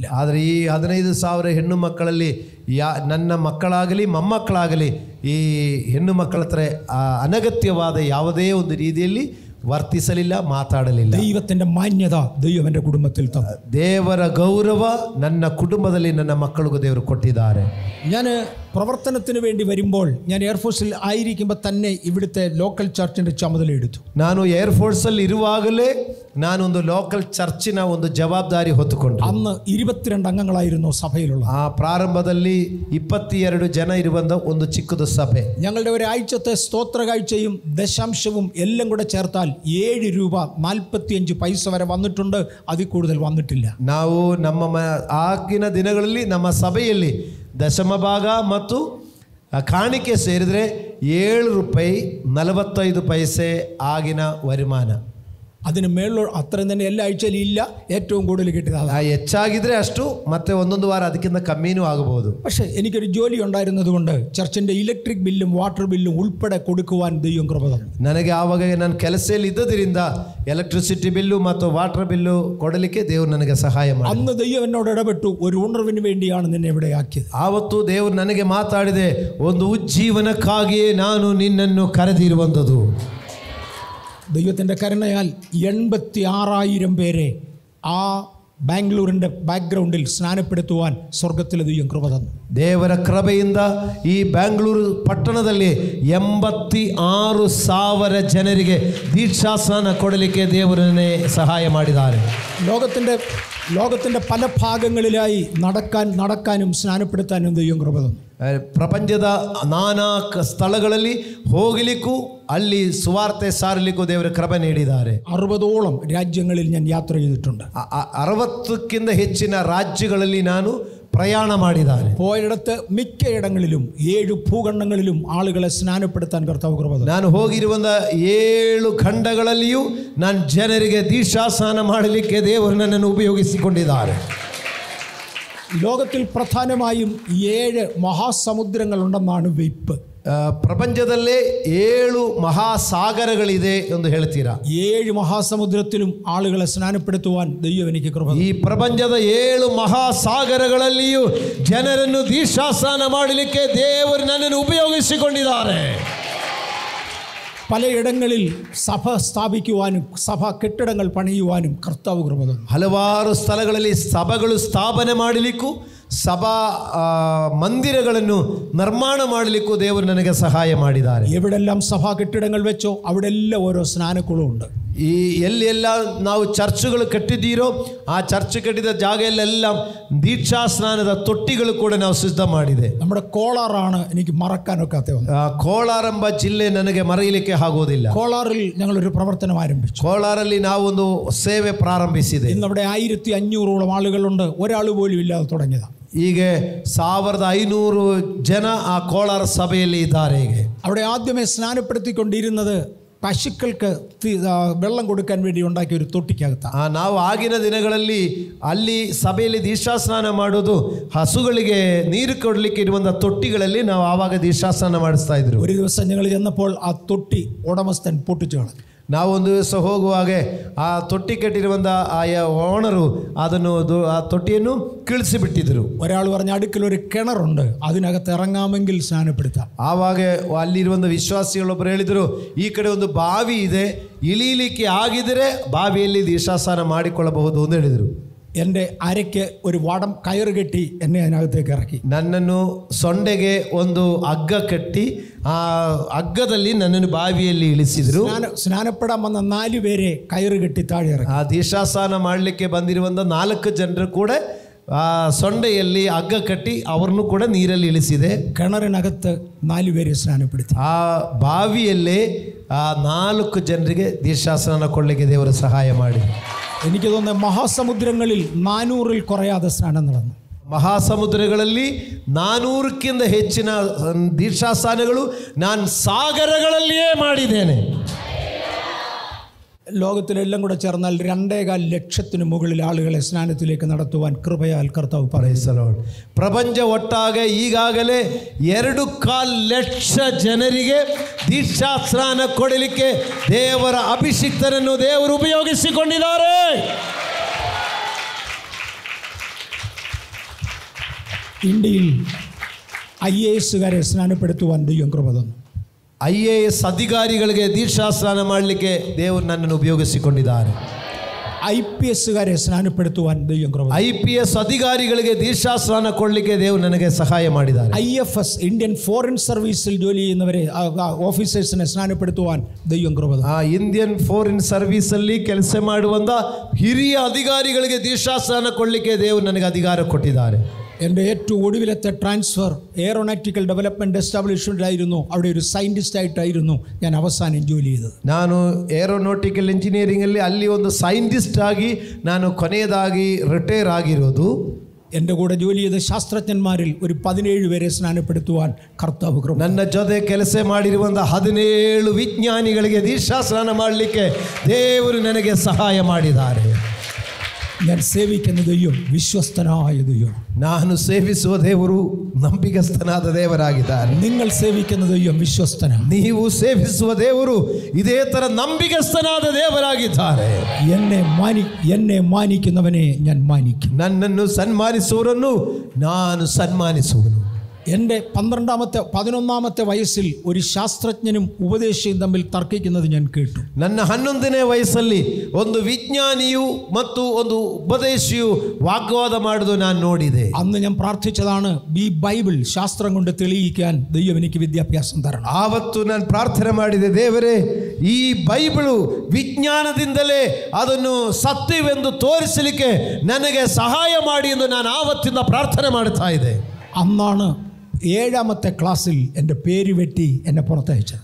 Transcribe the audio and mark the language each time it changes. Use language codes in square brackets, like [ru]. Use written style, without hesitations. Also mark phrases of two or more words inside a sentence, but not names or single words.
[kn] ಆದರೆ ಈ 15,000 ಹೆಣ್ಣು ಮಕ್ಕಳಲ್ಲಿ ನನ್ನ ಮಕ್ಕಳಾಗಲಿ ಮೊಮ್ಮಕ್ಕಳಾಗಲಿ ಈ ಹೆಣ್ಣು ಮಕ್ಕಳ ಹತ್ರ ಅನಗತ್ಯವಾದ ಯಾವುದೇ ಒಂದು ರೀತಿಯಲ್ಲಿ ವರ್ತಿಸಲಿಲ್ಲ, ಮಾತಾಡಲಿಲ್ಲ. [ml] ദൈവത്തിന്റെ മാന്യത ദൈവം എൻ്റെ കുടുംബത്തിൽ തന്നു. [kn] ದೇವರ ಗೌರವ ನನ್ನ ಕುಟುಂಬದಲ್ಲಿ ನನ್ನ ಮಕ್ಕಳಿಗೂ ದೇವರು ಕೊಟ್ಟಿದ್ದಾರೆ. [ml] ഞാൻ പ്രവർത്തനത്തിന് വേണ്ടി വരുമ്പോൾ ഞാൻ എയർഫോഴ്സിൽ ആയിരിക്കുമ്പോൾ തന്നെ ഇവിടുത്തെ [en] local church [ml] ചുമതല എടുത്തു. [kn] ನಾನು ಏರ್ಫೋರ್ಸಲ್ಲಿ ಇರುವಾಗಲೇ ನಾನೊಂದು [en] local church [kn] ಒಂದು ಜವಾಬ್ದಾರಿ ಹೊತ್ತುಕೊಂಡೆ. [ml] അന്ന് 22 അംഗങ്ങളായിരുന്നു സഭയിലുള്ള. [kn] ಆ ಪ್ರಾರಂಭದಲ್ಲಿ 22 ಜನ ಇರುವಂತ ಒಂದು ಚಿಕ್ಕದು ಸಭೆ. [ml] ഞങ്ങളുടെ ഒരാഴ്ചത്തെ സ്തോത്ര കാഴ്ചയും ദശാംശവും എല്ലാം കൂടെ ചേർത്താൽ 7 രൂപ 45 പൈസ വരെ വന്നിട്ടുണ്ട്. അതിൽ കൂടുതൽ വന്നിട്ടില്ല. [kn] ನಾವು ನಮ್ಮ ಆಗಿನ ದಿನಗಳಲ್ಲಿ ನಮ್ಮ ಸಭೆಯಲ್ಲಿ ದಶಮ ಭಾಗ ಮತ್ತು ಕಾಣಿಕೆ ಸೇರಿದರೆ 7 ರೂಪಾಯಿ 45 ಪೈಸೆ ಆಗಿನ ವರಿಮಾನ. [ml] അതിന് മേളിൽ അത്രയും തന്നെ എല്ലാ ആഴ്ചയിലും ഇല്ല. ഏറ്റവും കൂടുതൽ കിട്ടിയത് [kn] ಹೆಚ್ಚಾಗಿದ್ರೆ ಅಷ್ಟು, ಮತ್ತೆ ಒಂದೊಂದು ವಾರ ಅದಕ್ಕಿಂತ ಕಮ್ಮಿನೂ ಆಗಬಹುದು. [ml] പക്ഷേ എനിക്കൊരു ജോലി ഉണ്ടായിരുന്നത് കൊണ്ട് ചർച്ചിന്റെ [en] electric bill water bill [ml] ഉൾപ്പെടെ കൊടുക്കുവാൻ ദൈവം കൃപ തന്നു. [kn] ನನಗೆ ಆವಾಗ ನನ್ನ ಕೆಲಸದಲ್ಲಿ ಇದ್ದದರಿಂದ [en] electricity bill [kn] ಮತ್ತು [en] water bill [kn] ಕೊಡಲಿಕ್ಕೆ ದೇವರು ನನಗೆ ಸಹಾಯ ಮಾಡಿದ. [ml] അന്ന് ദൈവം എന്നോട് ഇടപെട്ടു. ഒരു ഉണർവിന് വേണ്ടിയാണ് നിന്നെ ഇവിടെ ആക്കിയത്. [kn] ಆವತ್ತು ದೇವರು ನನಗೆ ಮಾತಾಡಿದೆ, ಒಂದು ಉಜ್ಜೀವನಕ್ಕಾಗಿಯೇ ನಾನು ನಿನ್ನನ್ನು ಕರೆದಿರುವಂಥದ್ದು. [ml] ദൈവത്തിൻ്റെ കരുണയാൽ 86,000 പേരെ ആ ബാംഗ്ലൂരിൻ്റെ ബാക്ക്ഗ്രൗണ്ടിൽ സ്നാനപ്പെടുത്തുവാൻ സ്വർഗത്തിലെ ദൈവം കൃപ തന്നു. [kn] ದೇವರ ಕೃಪೆಯಿಂದ ಈ ಬ್ಯಾಂಗ್ಳೂರು ಪಟ್ಟಣದಲ್ಲಿ 86,000 ಜನರಿಗೆ ದೀಕ್ಷಾಸ್ನಾನ ಕೊಡಲಿಕ್ಕೆ ದೇವರನ್ನೇ ಸಹಾಯ ಮಾಡಿದ್ದಾರೆ. [ml] ലോകത്തിൻ്റെ പല ഭാഗങ്ങളിലായി നടക്കാനും സ്നാനപ്പെടുത്താനും ദൈവം കൃപ തന്നു. [kn] ಪ್ರಪಂಚದ ನಾನಾ ಸ್ಥಳಗಳಲ್ಲಿ ಹೋಗಲಿಕ್ಕೂ ಅಲ್ಲಿ ಸುವಾರ್ತೆ ಸಾರಲಿಕ್ಕೂ ದೇವರ ಕೃಪೆ ನೀಡಿದ್ದಾರೆ. [ml] 60ഓളം രാജ്യങ്ങളിൽ ഞാൻ യാത്ര ചെയ്തിട്ടുണ്ട്. [kn] 60ಕ್ಕಿಂತ ಹೆಚ್ಚಿನ ರಾಜ್ಯಗಳಲ್ಲಿ ನಾನು ಪ್ರಯಾಣ ಮಾಡಿದ್ದಾರೆ. [ml] പോയിടത്ത് മിക്കയിടങ്ങളിലും 7 ഭൂഖണ്ഡങ്ങളിലും ആളുകളെ സ്നാനപ്പെടുത്താൻ കർത്താവ് കൃപ തന്നു. [kn] ನಾನು ಹೋಗಿರುವಂತ 7 ಖಂಡಗಳಲ್ಲಿಯೂ ನಾನು ಜನರಿಗೆ ದೀಕ್ಷಾಸ್ನಾನ ಮಾಡಲಿಕ್ಕೆ ದೇವರು ನನ್ನನ್ನು ಉಪಯೋಗಿಸಿಕೊಂಡಿದ್ದಾರೆ. [ml] ലോകത്തിൽ പ്രധാനമായും 7 മഹാസമുദ്രങ്ങളുണ്ടെന്നാണ് വെയ്പ്പ്. [kn] ಪ್ರಪಂಚದಲ್ಲೇ 7 ಮಹಾಸಾಗರಗಳಿದೆ ಎಂದು ಹೇಳ್ತೀರಾ? [ml] 7 മഹാസമുദ്രത്തിലും ആളുകളെ സ്നാനപ്പെടുത്തുവാൻ ദൈവം എനിക്ക് കൃപ. [kn] ಈ ಪ್ರಪಂಚದ 7 ಮಹಾಸಾಗರಗಳಲ್ಲಿಯೂ ಜನರನ್ನು ದೀಕ್ಷಾಸ್ನಾನ ಮಾಡಲಿಕ್ಕೆ ದೇವರು ನನ್ನನ್ನು ಉಪಯೋಗಿಸಿಕೊಂಡಿದ್ದಾರೆ. [ml] പലയിടങ്ങളിൽ സഭ സ്ഥാപിക്കുവാനും സഭಾ കെട്ടിടങ്ങൾ പണിയുവാനും കർത്താവ് കൃപ തന്നു. [kn] ಹಲವಾರು ಸ್ಥಳಗಳಲ್ಲಿ ಸಭೆಗಳು ಸ್ಥಾಪನೆ ಮಾಡಲಿಕ್ಕೂ ಸಭಾ ಮಂದಿರಗಳನ್ನು ನಿರ್ಮಾಣ ಮಾಡಲಿಕ್ಕೂ ದೇವರು ನನಗೆ ಸಹಾಯ ಮಾಡಿದ್ದಾರೆ. [ml] എവിടെല്ലാം സഭാ കെട്ടിടങ്ങൾ വെച്ചോ അവിടെല്ലാം ഓരോ സ്നാനക്കുളമുണ്ട്. [kn] ಈ ಎಲ್ಲೆಲ್ಲ ನಾವು ಚರ್ಚ್ಗಳು ಕಟ್ಟಿದ್ದೀರೋ ಆ ಚರ್ಚ್ ಕಟ್ಟಿದ ಜಾಗದಲ್ಲೆಲ್ಲ ದೀಕ್ಷಾ ಸ್ನಾನದ ತೊಟ್ಟಿಗಳು ಕೂಡ ನಾವು ಸಿದ್ಧ ಮಾಡಿದೆ. [ml] നമ്മുടെ കോളാറാണ് എനിക്ക് മറക്കാനൊക്കാത്ത ഒന്ന്. [kn] ಕೋಲಾರೆಂಬ ಜಿಲ್ಲೆ ನನಗೆ ಮರೆಯಲಿಕ್ಕೆ ಆಗೋದಿಲ್ಲ. [ml] കോളാറിൽ ഞങ്ങളൊരു പ്രവർത്തനം ആരംഭിച്ചു. [kn] ಕೋಲಾರಲ್ಲಿ ನಾವು ಒಂದು ಸೇವೆ ಪ್ರಾರಂಭಿಸಿದೆ. [ml] ഇന്ന് അവിടെ 1500ഓളം ആളുകളുണ്ട്. ഒരാൾ പോലും ഇല്ലാതെ തുടങ്ങിയതാണ്. [kn] ಈಗ 1500 ಜನ ಆ ಕೋಲಾರ ಸಭೆಯಲ್ಲಿ ಇದ್ದಾರೆ. ಈಗ [ml] അവിടെ ആദ്യമേ സ്നാനപ്പെടുത്തിക്കൊണ്ടിരുന്നത് പശുക്കൾക്ക് വെള്ളം കൊടുക്കാൻ വേണ്ടി ഉണ്ടാക്കിയ ഒരു തൊട്ടിക്കകത്താണ്. [kn] ನಾವು ಆಗಿನ ದಿನಗಳಲ್ಲಿ ಅಲ್ಲಿ ಸಭೆಯಲ್ಲಿ ದೀಕ್ಷಾಸ್ನಾನ ಮಾಡೋದು ಹಸುಗಳಿಗೆ ನೀರು ಕೊಡಲಿಕ್ಕೆ ಇರುವಂತಹ ತೊಟ್ಟಿಗಳಲ್ಲಿ ನಾವು ಆವಾಗ ದೀಕ್ಷಾಸ್ನಾನ ಮಾಡಿಸ್ತಾ ಇದ್ರು. [ml] ഒരു ദിവസം ഞങ്ങൾ ചെന്നപ്പോൾ ആ തൊട്ടി ഉടമസ്ഥൻ പൊട്ടിച്ചു കളഞ്ഞു. [kn] ನಾವು ಒಂದು ದಿವಸ ಹೋಗುವಾಗೆ ಆ ತೊಟ್ಟಿ ಕಟ್ಟಿರುವಂಥ ಆಯಾ ಓನರು ಅದನ್ನು ಆ ತೊಟ್ಟಿಯನ್ನು കിളിಸಿಬಿಟ್ಟಿದ್ರು. [ml] ഒരാൾ പറഞ്ഞ അടുക്കലൊരു കിണറുണ്ട്, അതിനകത്ത് ഇറങ്ങാമെങ്കിൽ സ്നാനപ്പെടുത്താം. [kn] ಆವಾಗ ಅಲ್ಲಿರುವಂಥ ವಿಶ್ವಾಸಿಗಳೊಬ್ಬರು ಹೇಳಿದರು, ಈ ಕಡೆ ಒಂದು ಬಾವಿ ಇದೆ, ಇಳಿಲಿಕ್ಕೆ ಆಗಿದರೆ ಬಾವಿಯಲ್ಲಿ ದೀಕ್ಷಾಸ್ನಾನ ಮಾಡಿಕೊಳ್ಳಬಹುದು ಅಂತ ಹೇಳಿದರು. [ml] എൻ്റെ അരയ്ക്ക് ഒരു വടം കയറ് കെട്ടി എന്നെ അതിനകത്തേക്ക് ഇറക്കി. [kn] ನನ್ನನ್ನು ಸೊಂಡೆಗೆ ಒಂದು ಹಗ್ಗ ಕಟ್ಟಿ ಆ ಹಗ್ಗದಲ್ಲಿ ನನ್ನನ್ನು ಬಾವಿಯಲ್ಲಿ ಇಳಿಸಿದರು. [ml] ಸ್ನಾನപ്പെടാൻ വന്ന 4 പേരെ കയറ് കെട്ടി താഴെ ഇറക്കി. [kn] ಆ ದೀಕ್ಷಾಸ್ನಾನ ಮಾಡಲಿಕ್ಕೆ ಬಂದಿರುವಂಥ 4 ಜನರು ಕೂಡ ಆ ಸೊಂಡೆಯಲ್ಲಿ ಹಗ್ಗ ಕಟ್ಟಿ ಅವರನ್ನು ಕೂಡ ನೀರಲ್ಲಿ ಇಳಿಸಿದೆ. [ml] കിണറിനകത്ത് 4 പേരെ സ്നാനപ്പെടുത്തി. [kn] ಆ ಬಾವಿಯಲ್ಲೇ ಆ 4 ಜನರಿಗೆ ದೀಕ್ಷಾಸ್ನಾನ ಕೊಡಲಿಕ್ಕೆ ದೇವರು ಸಹಾಯ ಮಾಡಿ. [ml] എനിക്ക് തോന്നുന്നത് മഹാസമുദ്രങ്ങളിൽ 400-ൽ കുറയാതെ സ്നാനം നടന്നു. [kn] ಮಹಾಸಮುದ್ರಗಳಲ್ಲಿ 400ಕ್ಕಿಂತ ಹೆಚ್ಚಿನ ದೀಕ್ಷಾಸ್ನಾನಗಳು ನಾನು ಸಾಗರಗಳಲ್ಲಿಯೇ ಮಾಡಿದ್ದೇನೆ. [ml] ലോകത്തിലെല്ലാം കൂടെ ചേർന്നാൽ 2.25 ലക്ഷത്തിന് മുകളിൽ ആളുകളെ സ്നാനത്തിലേക്ക് നടത്തുവാൻ കൃപയാൽ കർത്താവ് പറയുന്നു. [kn] ಪ್ರಪಂಚ ಒಟ್ಟಾಗೆ ಈಗಾಗಲೇ 2.25 ಲಕ್ಷ ಜನರಿಗೆ ದೀಕ್ಷಾಸ್ನಾನ ಕೊಡಲಿಕ್ಕೆ ದೇವರ ಅಭಿಷಿಕ್ತರನ್ನು ದೇವರು ಉಪಯೋಗಿಸಿಕೊಂಡಿದ್ದಾರೆ. [ml] ഇന്ത്യയിൽ IAS-കാരെ സ്നാനപ്പെടുത്തുവാൻ ദൈവം കൃപ തന്നു. [kn] IAS ಅಧಿಕಾರಿಗಳಿಗೆ ದೀಕ್ಷಾಸ್ನಾನ ಮಾಡಲಿಕ್ಕೆ ದೇವರು ನನ್ನನ್ನು ಉಪಯೋಗಿಸಿಕೊಂಡಿದ್ದಾರೆ. [ml] IPS-കാരെ ಸ್ನಾನപ്പെടുത്തുവാൻ ദൈവം കൃപ. [kn] IPS ಅಧಿಕಾರಿಗಳಿಗೆ ದೀಕ್ಷಾಸ್ನಾನ ಕೊಡಲಿಕ್ಕೆ ದೇವರು ನನಗೆ ಸಹಾಯ ಮಾಡಿದ್ದಾರೆ. [ml] IFS ഇന്ത്യൻ ഫോറിൻ സർവീസിൽ ജോലി ചെയ്യുന്നവരെ ഓഫീസേഴ്സിനെ സ്നാനപ്പെടുത്തുവാൻ ദൈവം കൃപ. [kn] ಇಂಡಿಯನ್ ಫಾರಿನ್ ಸರ್ವಿಸ್ ಅಲ್ಲಿ ಕೆಲಸ ಮಾಡುವಂತ ಹಿರಿಯ ಅಧಿಕಾರಿಗಳಿಗೆ ದೀಕ್ಷಾಸ್ನಾನ ಕೊಡಲಿಕ್ಕೆ ದೇವರು ನನಗೆ ಅಧಿಕಾರ ಕೊಟ್ಟಿದ್ದಾರೆ. [ml] എൻ്റെ ഏറ്റവും ഒടുവിലത്തെ ട്രാൻസ്ഫർ എയറോനാറ്റിക്കൽ ഡെവലപ്മെൻറ്റ് എസ്റ്റാബ്ലിഷ്മെൻറ്റിലായിരുന്നു. അവിടെ ഒരു സയൻറ്റിസ്റ്റായിട്ടായിരുന്നു ഞാൻ അവസാനം ജോലി ചെയ്തത്. [kn] ನಾನು [en] aeronautical engineering [kn] ಅಲ್ಲಿ ಒಂದು ಸೈಂಟಿಸ್ಟ್ ಆಗಿ ನಾನು ಕೊನೆಯದಾಗಿ ರಿಟೈರ್ ಆಗಿರೋದು. [ml] എൻ്റെ കൂടെ ജോലി ചെയ്ത ശാസ്ത്രജ്ഞന്മാരിൽ ഒരു 17 പേരെ സ്നാനപ്പെടുത്തുവാൻ കർത്താവ് കൃപ. [kn] ನನ್ನ ಜೊತೆ ಕೆಲಸ ಮಾಡಿರುವಂಥ 17 ವಿಜ್ಞಾನಿಗಳಿಗೆ ದೀಕ್ಷಾಸ್ನಾನ ಮಾಡಲಿಕ್ಕೆ ದೇವರು ನನಗೆ ಸಹಾಯ ಮಾಡಿದ್ದಾರೆ. [ml] ഞാൻ സേവിക്കുന്ന ദൈവം വിശ്വസ്തനായ ദൈവം. [kn] ನಾನು ಸೇವಿಸುವ ದೇವರು ನಂಬಿಗಸ್ತನಾದ ದೇವರಾಗಿದ್ದಾರೆ. [ml] നിങ്ങൾ സേവിക്കുന്ന ദൈവം വിശ്വസ്തനാണ്. [kn] ನೀವು ಸೇವಿಸುವ ದೇವರು ಇದೇ ತರ ನಂಬಿಗಸ್ತನಾದ ದೇವರಾಗಿದ್ದಾರೆ. [ml] എന്നെ മാനിക്കുന്നവനെ ഞാൻ മാനിക്കും. [kn] ನನ್ನನ್ನು ಸನ್ಮಾನಿಸುವವರನ್ನು ನಾನು ಸನ್ಮಾನಿಸುವನು. [ml] എൻ്റെ 11ാമത്തെ വയസ്സിൽ ഒരു ശാസ്ത്രജ്ഞനും ഉപദേശിയും തമ്മിൽ തർക്കിക്കുന്നത് ഞാൻ കേട്ടു. [kn] ನನ್ನ 11ನೇ ವಯಸ್ಸಲ್ಲಿ ಒಂದು ವಿಜ್ಞಾನಿಯು ಮತ್ತು ಒಂದು ಉಪದೇಶಿಯು ವಾಗ್ವಾದ ಮಾಡುವುದು ನಾನು ನೋಡಿದೆ. [ml] അന്ന് ഞാൻ പ്രാർത്ഥിച്ചതാണ്, ഈ ബൈബിൾ ശാസ്ത്രം കൊണ്ട് തെളിയിക്കാൻ ദൈവം എനിക്ക് വിദ്യാഭ്യാസം തരണം. [kn] ಆವತ್ತು ನಾನು ಪ್ರಾರ್ಥನೆ ಮಾಡಿದೆ, ದೇವರೇ ಈ ಬೈಬಲು ವಿಜ್ಞಾನದಿಂದಲೇ ಅದನ್ನು ಸತ್ಯವೆಂದು ತೋರಿಸಲಿಕ್ಕೆ ನನಗೆ ಸಹಾಯ ಮಾಡಿ ಎಂದು ನಾನು ಆವತ್ತಿಂದ ಪ್ರಾರ್ಥನೆ ಮಾಡ್ತಾ ಇದ್ದೆ. [ml] അന്നാണ് 7ാമത്തെ ക്ലാസ്സിൽ എൻ്റെ പേര് വെട്ടി എന്നെ പുറത്തയച്ചത്.